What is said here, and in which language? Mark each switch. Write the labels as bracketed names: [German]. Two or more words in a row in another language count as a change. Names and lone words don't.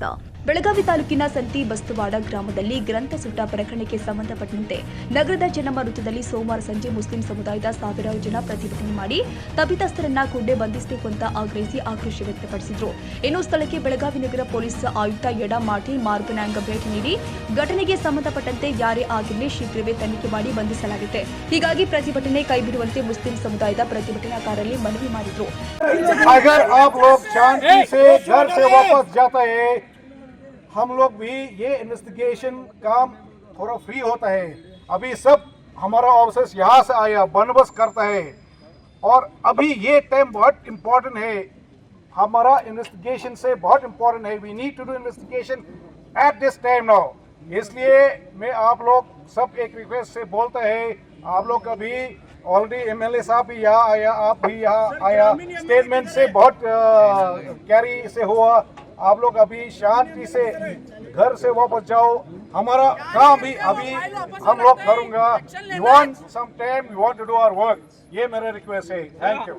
[Kannada] ಬೆಳಗಾವಿ ತಾಲೂಕಿನ ಸಂತಿ ಬಸ್ತವಾಡ ಗ್ರಾಮದಲ್ಲಿ ಗ್ರಂಥ ಸುಟ್ಟ ಪ್ರಕರಣಕ್ಕೆ ಸಂಬಂಧಪಟ್ಟಂತೆ ನಗರದ ಚೆನ್ನಮ್ಮ ವೃತ್ತದಲ್ಲಿ ಸೋಮವಾರ ಸಂಜೆ ಮುಸ್ಲಿಂ ಸಮುದಾಯದ ಸಾವಿರಾರು ಜನ ಪ್ರತಿಭಟನೆ ಮಾಡಿ ತಪ್ಪಿತಸ್ಥರನ್ನ ಕೂಡಲೇ ಬಂಧಿಸಬೇಕು ಅಂತ ಆಗ್ರಹಿಸಿ ಆಕ್ರೋಶ ವ್ಯಕ್ತಪಡಿಸಿದರು. ಇನ್ನು ಸ್ಥಳಕ್ಕೆ ಬೆಳಗಾವಿ ನಗರ ಪೊಲೀಸ್ ಆಯುಕ್ತ ಯಡಾ ಮಾರ್ಟಿನ್ ಮಾರ್ಗನಾಂಗ ಭೇಟಿ ನೀಡಿ ಘಟನೆಗೆ ಸಂಬಂಧಪಟ್ಟಂತೆ ಯಾರೇ ಆಗಿರಲಿ ಶೀಘ್ರವೇ ತನಿಖೆ ಮಾಡಿ ಬಂಧಿಸಲಾಗುತ್ತೆ, ಹೀಗಾಗಿ ಪ್ರತಿಭಟನೆ ಕೈಬಿಡುವಂತೆ ಮುಸ್ಲಿಂ ಸಮುದಾಯದ ಪ್ರತಿಭಟನಾಕಾರರಲ್ಲಿ ಮನವಿ ಮಾಡಿದರು. [Hindi] हम लोग भी ये इन्वेस्टिगेशन काम थोड़ा फ्री होता है. अभी सब हमारा ऑफिसर्स यहाँ से आया बंदोबस्त करता है और अभी ये टाइम बहुत इम्पोर्टेंट है, हमारा इन्वेस्टिगेशन से बहुत इम्पोर्टेंट है. [English] We need to do investigation at this time now. [Hindi] इसलिए मैं आप लोग सब एक रिक्वेस्ट से बोलता है, आप लोग अभी [English] already MLA [Hindi] साहब भी यहाँ आया, आप भी यहाँ आया, स्टेटमेंट से बहुत कैरी से हुआ. आप लोग अभी शांति से घर से वापस जाओ. हमारा काम भी अभी हम लोग करूँगा. [English] You want some time, you want to do our work. [Hindi] ये मेरा रिक्वेस्ट है. [English] Thank you.